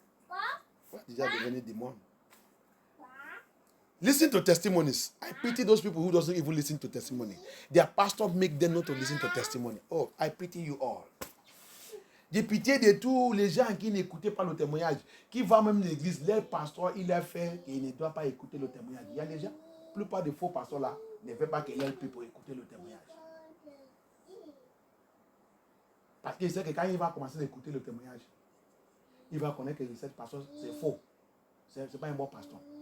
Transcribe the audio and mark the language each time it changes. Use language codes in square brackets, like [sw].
[fr] On va déjà devenir démons. [en] Listen to testimonies. I pity those people who doesn't even listen to testimony. Their pastor make them not to listen to testimony. Oh, I pity you all. [fr] J'ai pitié de tous les gens qui n'écoutaient pas le témoignage, qui vont même l'église. Leur pasteur, il a fait qu'il ne doit pas écouter le témoignage. Il y a des gens, la plupart des faux pasteurs là, ne veulent pas qu'il ait pu pour écouter le témoignage. Parce qu'il sait que quand il va commencer à écouter le témoignage, il va connaître que cette pasteur, c'est faux. Ce n'est pas un bon pasteur.